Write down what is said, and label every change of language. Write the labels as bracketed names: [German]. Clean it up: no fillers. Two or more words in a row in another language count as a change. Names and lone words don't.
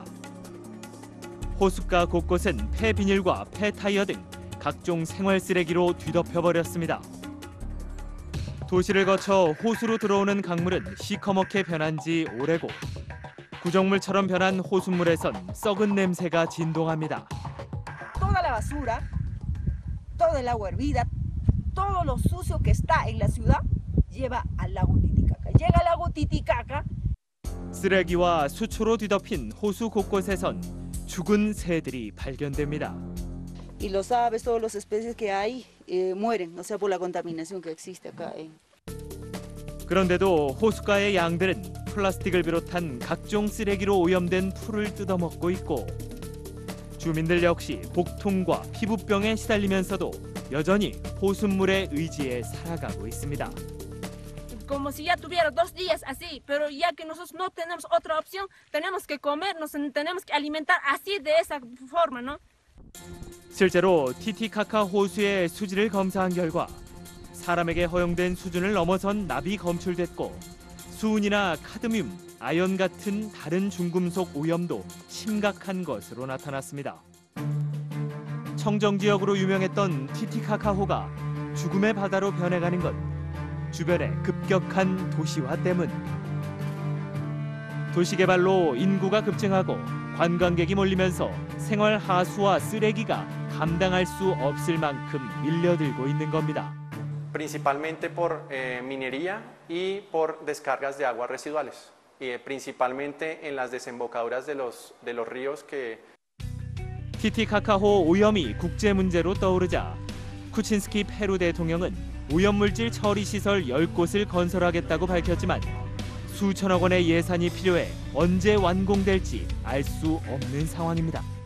[Korean] 호숫가 곳곳은 폐비닐과 폐타이어 등 각종 생활 쓰레기로 뒤덮여버렸습니다. 도시를 거쳐 호수로 들어오는 강물은 시커멓게 변한 지 오래고 구정물처럼 변한 호수물에선 썩은 냄새가 진동합니다. [Spanish] Toda la basura, todo el agua hervida, todo lo sucio que está en la ciudad lleva al lago Titicaca. Llega al lago Titicaca. [Korean] 쓰레기와 수초로 뒤덮인 호수 곳곳에선 죽은 새들이 발견됩니다. [Spanish] Y los aves, todas las especies que hay mueren, o sea, por la contaminación que existe acá. [Korean] 그런데도 호숫가의 양들은 플라스틱을 비롯한 각종 쓰레기로 오염된 풀을 뜯어먹고 있고 주민들 역시 복통과 피부병에 시달리면서도 여전히 호수물의 의지에 살아가고 있습니다. [Spanish] Como si ya tuviera 2 días así, pero ya que nosotros no tenemos otra opción, tenemos que comer, nos tenemos que alimentar así de esa forma, ¿no? [Korean] 실제로 티티카카 호수의 수질을 검사한 결과 사람에게 허용된 수준을 넘어선 납이 검출됐고 수은이나 카드뮴, 아연 같은 다른 중금속 오염도 심각한 것으로 나타났습니다. 청정지역으로 유명했던 티티카카호가 죽음의 바다로 변해가는 것, 주변의 급격한 도시화 때문. 도시개발로 인구가 급증하고 관광객이 몰리면서 생활 하수와 쓰레기가 감당할 수 없을 만큼 밀려들고 있는 겁니다. [Spanish] Principalmente por minería y por descargas de aguas residuales, y principalmente en las desembocaduras de los ríos que. [Korean] 티티카카호 오염이 국제 문제로 떠오르자 쿠친스키 페루 대통령은 오염물질 처리 시설 10곳을 건설하겠다고 밝혔지만 수천억 원의 예산이 필요해 언제 완공될지 알 수 없는 상황입니다.